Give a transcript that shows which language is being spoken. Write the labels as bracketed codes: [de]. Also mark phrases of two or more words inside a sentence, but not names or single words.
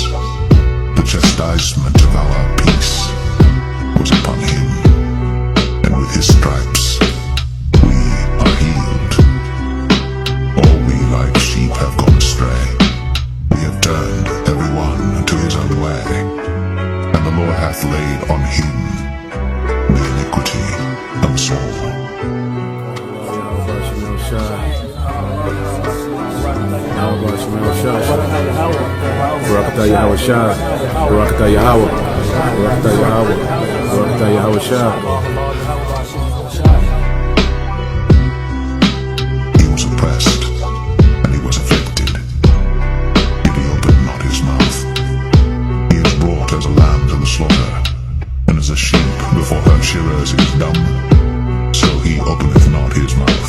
[en] The chastisement of our peace was upon him, and with his stripes we are healed. All we like sheep have gone astray. We have turned every one to his own way, and the Lord hath laid on him the iniquity of us all. Barakatah Yahweh Shah, Barakatah Yahweh, Barakatah Yahweh, Barakatah Yahweh Shah. He was oppressed, and he was afflicted, yet he opened not his mouth. He is brought as a lamb to the slaughter, and as a sheep before her shearers is dumb, so he openeth not his mouth.